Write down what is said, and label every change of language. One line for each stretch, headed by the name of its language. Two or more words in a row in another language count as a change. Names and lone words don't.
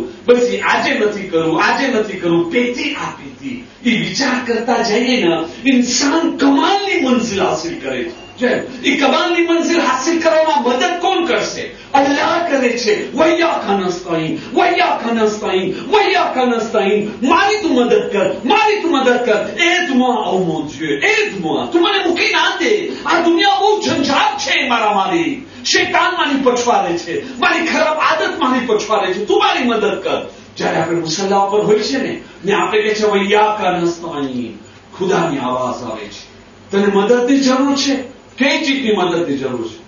Gujarati: પછી આજે નથી કરવું, આજે નથી કરવું, પેથી આપીથી એ વિચાર કરતા જઈએ ને, ઇન્સાન કમાલની મંજિલ હાસિલ કરે છે. એ કમાલની મંજિલ હાસિલ કરવામાં મદદ કોણ કરશે? અલ્લાહ કરે છે.
Arabic: وإياك نستعين، وإياك نستعين، وإياك نستعين.
Gujarati: મારી તું મદદ કર, મારી તું મદદ કર.
French: એડ-moi, oh mon Dieu, aide-moi.
Gujarati: તું મને મૂકી ના દે. આ દુનિયા બહુ ઝંઝાટ છે મારી. શૈતાન મારી પછવાડે છે, મારી ખરાબ આદત મારી પછવાડે છે. તું મારી મદદ કર. જયારે આપણે મુસલ્લા ઉપર હોય છે ને આપણે કહે છે
Arabic: وإياك نستعين,
Gujarati: ખુદાની આવાજ આવે છે. તને મદદની જરૂર છે? કઈ ચીજની મદદની જરૂર છે?